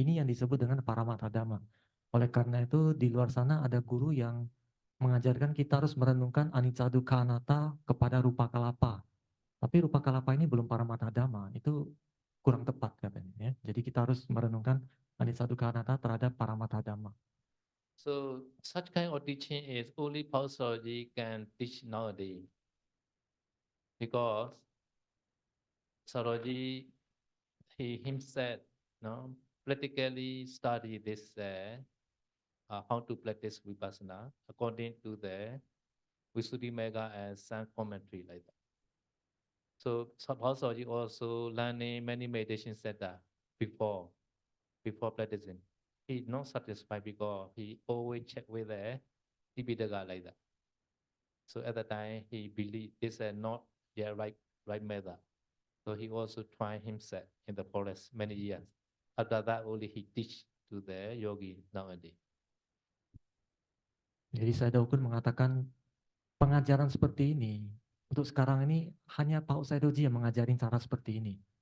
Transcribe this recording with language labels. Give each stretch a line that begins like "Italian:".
Indonesian: Ini yang disebut dengan paramatha dhamma. Oleh karena itu di luar sana ada guru yang mengajarkan kita harus merenungkan anicca dukkha anatta kepada rupa kelapa. Tapi rupa kelapa ini belum paramatha dhamma, itu kurang tepat katanya ya. Jadi kita harus merenungkan anicca dukkha anatta terhadap paramatha dhamma.
English: So such kind of teaching is only Pausalogy can teach nowadays. Because Saroji, he himself, no, practically study this, how to practice vipassana according to the Visuddhimagga and some commentary like that. So Pausalogy also learning many meditation center before practicing. He's not satisfied because he always check with the Tipitaka like that. So at the time he believed this is not the right method. So he also tried himself in the forest many years. After that only he teach to the yogi nowadays.
Indonesian: Jadi Sayadaw Kun mengatakan pengajaran seperti ini untuk sekarang ini hanya Pak Sayadawji yang mengajarin cara seperti ini.